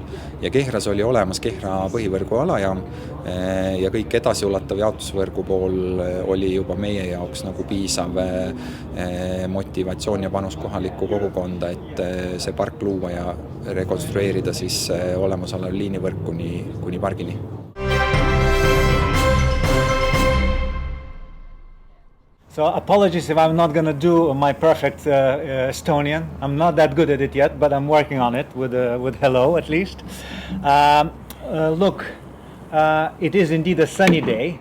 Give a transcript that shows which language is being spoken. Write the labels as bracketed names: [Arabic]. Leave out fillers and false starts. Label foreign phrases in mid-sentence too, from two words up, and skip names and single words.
[Estonian] Ja Kehras oli olemas Kehra põhivõrgu alajaam ja kõik edasiulatav jaotusvõrgu pool oli juba meie jaoks nagu piisav motivatsioon ja panus kohalikku kogukonda, et see park luua ja rekonstrueerida siis olemasolev liinivõrk kuni pargini. [English] So apologies if I'm not going to do my perfect Estonian. I'm not that good at it yet, but I'm working on it with hello at least. Look, it is indeed a sunny day.